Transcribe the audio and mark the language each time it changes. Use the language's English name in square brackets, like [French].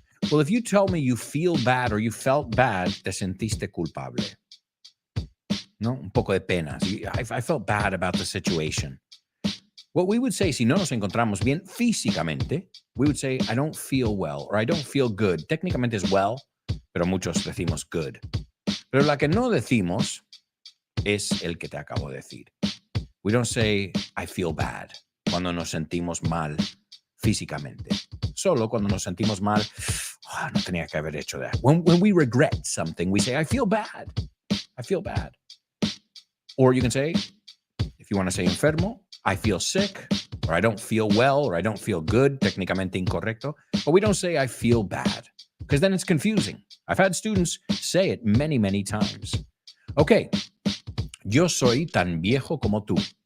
[English] Well, if you tell me you feel bad or you felt bad, [Spanish] te sentiste culpable. No, un poco de pena. [English] I felt bad about the situation. What we would say, [Spanish] si no nos encontramos bien físicamente, [English] we would say, I don't feel well, or I don't feel good. [Spanish] Técnicamente es well, pero muchos decimos good. Pero la que no decimos es el que te acabo de decir. [English] We don't say, I feel bad, [Spanish] cuando nos sentimos mal físicamente. Solo cuando nos sentimos mal, no tenía que haber hecho that. [English] When we regret something, we say, I feel bad. I feel bad. Or you can say, if you want to say enfermo, I feel sick, or I don't feel well, or I don't feel good, [Spanish] técnicamente incorrecto. [English] But we don't say I feel bad, because then it's confusing. I've had students say it many, many times. [Spanish] Okay, yo soy tan viejo como tú.